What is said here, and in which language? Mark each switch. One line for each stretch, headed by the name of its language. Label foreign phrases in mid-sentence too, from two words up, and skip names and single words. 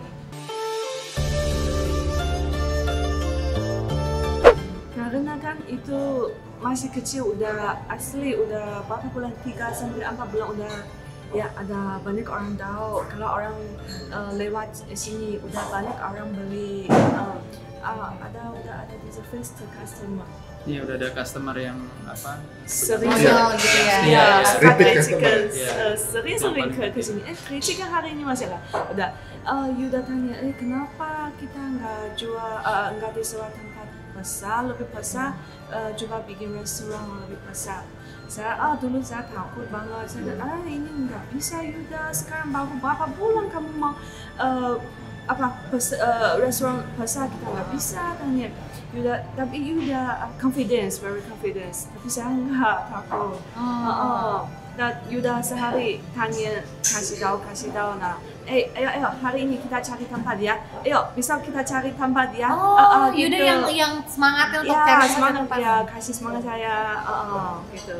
Indonesian: Karena kan itu masih kecil udah asli udah berapa bulan 3 sampai 4 bulan udah ya ada banyak orang tahu kalau orang lewat sini udah banyak orang beli udah ada diese
English: fast customer.
Indonesian: Iya, udah ada customer yang apa? Sering Loyal gitu ya. Ya, suka Kritik kritikan, customer. sering ke sini. Kritikan hari ini masih lah. Udah, Yuda tanya, kenapa kita nggak jual, nggak disewa tempat besar, lebih besar, coba bikin restoran lebih besar. Saya, dulu saya takut banget. Saya, ini nggak bisa Yuda. Sekarang baru berapa bulan kamu mau restoran besar kita nggak bisa tanya. Yuda, tapi Yuda confidence,
English: very confidence.
Indonesian: Tapi saya nggak takut. Dan Yuda sehari tanya kasih tahu nah. Ayo hari ini kita cari tempat ya. Ayo bisa kita cari tempat ya. Yuda yang semangatnya untuk ya, cari semangat tempat. ya, kasih semangat saya. Gitu.